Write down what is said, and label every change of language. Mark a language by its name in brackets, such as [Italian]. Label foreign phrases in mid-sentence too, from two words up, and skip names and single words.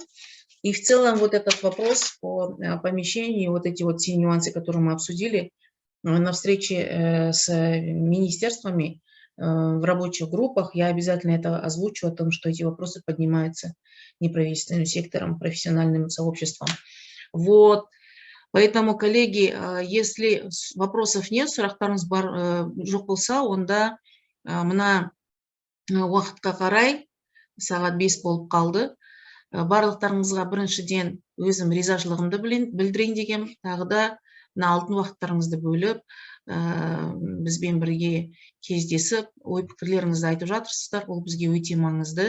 [Russian] И в целом вот этот вопрос по помещению, вот эти вот все нюансы, которые мы обсудили на встрече с министерствами, в рабочих группах, я обязательно это озвучу, о том, что эти вопросы поднимаются неправительственным сектором, профессиональным сообществом. Вот. Поэтому, коллеги, если вопросов нет, [Kazakh] сұрақтарыңыз жоқ болса, онда мына уақытқа қарай сағат 5 болып қалды. Барлықтарыңызға біріншіден өзім ризашылығымды білдірейін деген, тағы да алтын уақыттарыңызды бөліп, бізбен бірге кездесіп, ой пікірлеріңізді айтып жатырсыздар, ол бізге өте маңызды.